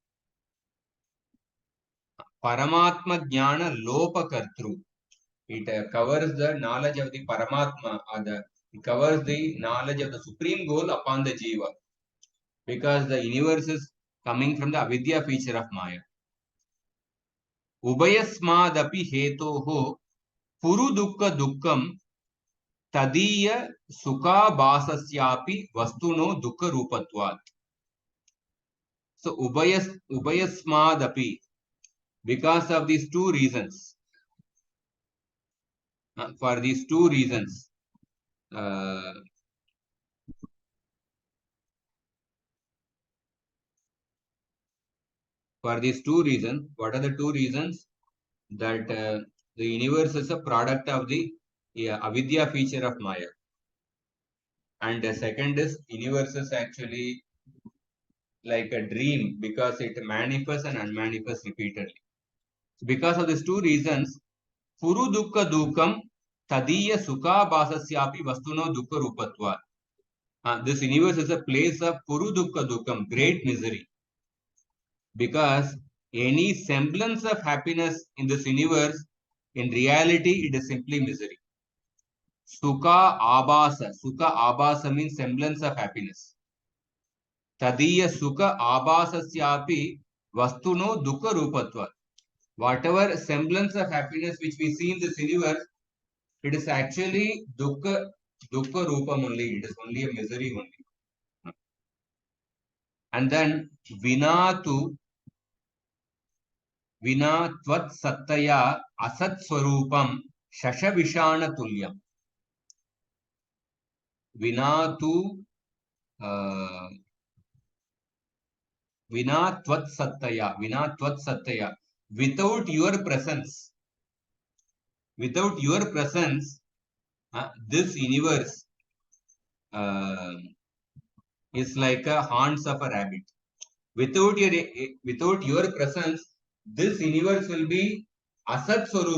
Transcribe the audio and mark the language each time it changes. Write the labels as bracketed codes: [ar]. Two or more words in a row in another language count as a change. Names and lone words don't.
[sa] Paramatma Jnana Lopa Kartru. [en] It covers the knowledge of the Paramatma, it covers the knowledge of the supreme goal upon the jiva. Because the universe is coming from the avidya feature of maya. [sa] Ubayasmadapi hetoho puru dukkha dukkam tadiya sukha basasyapi vastuno dukkha rupatvat. So ubayasmadapi, [en] because of these two reasons, for these two reasons, what are the two reasons? That the universe is a product of the avidya feature of maya. And the second is universe is actually like a dream because it manifests and unmanifests repeatedly. So because of these two reasons, [sa] puru dukkha dukkam tadiya sukha basasyapi vastuno dukkha rupatva. [en] This universe is a place of [sa] puru dukkha dukkam, [en] great misery. Because any semblance of happiness in this universe, in reality, it is simply misery. [sa] Sukha abhasa [en] means semblance of happiness. [sa] Tadiya sukha abhasasyapi vastuno dukkha rupatva. [en] Whatever semblance of happiness which we see in this universe, it is actually [sa] dukkha rupam [en] only. It is only a misery only. And then [sa] vinatu vina tvat sattaya asat swarupam shashavishana tulyam. Vinatu vina tvat sattaya. [en] Without your presence, this universe is like a haunts of a rabbit. Without your presence, this universe will be [sa] asat swarupa.